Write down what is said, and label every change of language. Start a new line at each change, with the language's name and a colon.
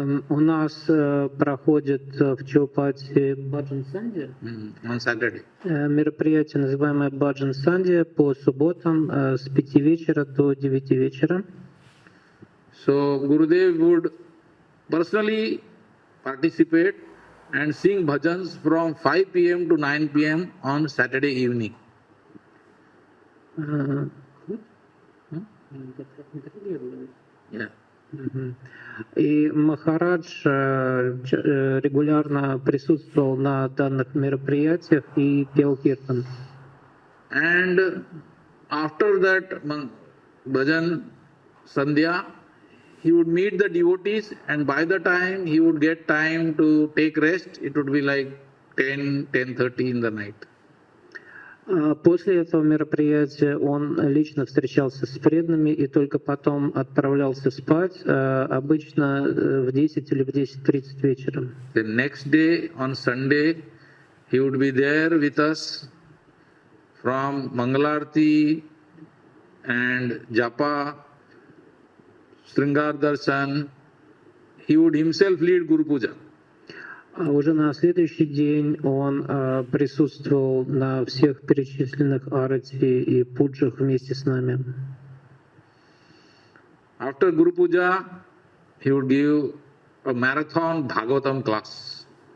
Russian: У нас проходит в Чоупати баджан сандья,
English: On Saturday.
Russian: мероприятие, называемое баджан сандья, по субботам с 5 вечера до 9 вечера.
English: So Gurudev would personally participate and sing bhajans from 5 p.m. to 9 p.m. on Saturday evening. Yeah.
Russian: И Махарадж регулярно присутствовал на данных мероприятиях и пел киртан.
English: And after that bhajan sandhya, he would meet the devotees, and by the time he would get time to take rest, it would be like 10:30 in the night.
Russian: После этого мероприятия он лично встречался с преданными и только потом отправлялся спать, обычно в 10 или в 10:30 вечера.
English: The next day, on Sunday, he would be there with us from Mangalarti and Japa, Sringar Darshan. He would himself lead Guru Puja.
Russian: А уже на следующий день он присутствовал на всех перечисленных арати и пуджах вместе с нами.
English: After Guru Puja, he would give a marathon Bhagavatam class.